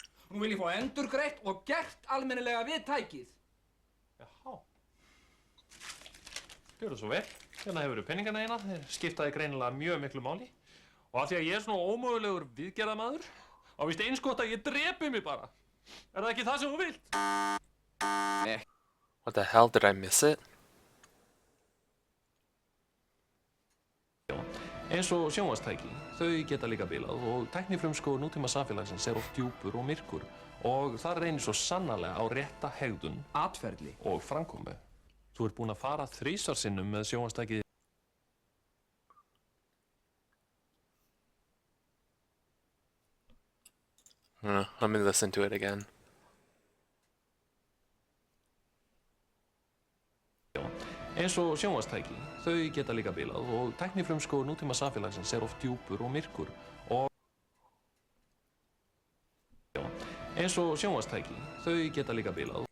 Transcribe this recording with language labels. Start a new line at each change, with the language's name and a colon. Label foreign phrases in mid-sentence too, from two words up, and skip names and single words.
Icelandic: Nú vil ég fá endurgreitt og gert almennilega við tækið. Gjörðu svo vel. Hérna hefur þú peningana eina. Þeir skiptaði greinilega mjög miklu máli. Og af því að ég svona ómögulegur viðgerðamaður, á víst eins gott að ég drepi mig bara. Það ekki það sem þú vilt?
English: What the hell, did I miss it?
Icelandic: Eins og sjónvarpstæki, þau geta líka bilað og tæknifrumskógur nútíma samfélagsins oft djúpur og myrkur og það reynir svo sannarlega á rétta hegðun, atferli og framkomu. Þú ert búinn að fara 3 sinnum með sjónvarpstækið.
English: Let me listen to it again.
Icelandic: Eins og sjónvarpstæki, þau geta líka bilað og tæknifrumskógur nútíma samfélagsins oft djúpur og myrkur og eins og sjónvarpstæki, þau geta líka bilað.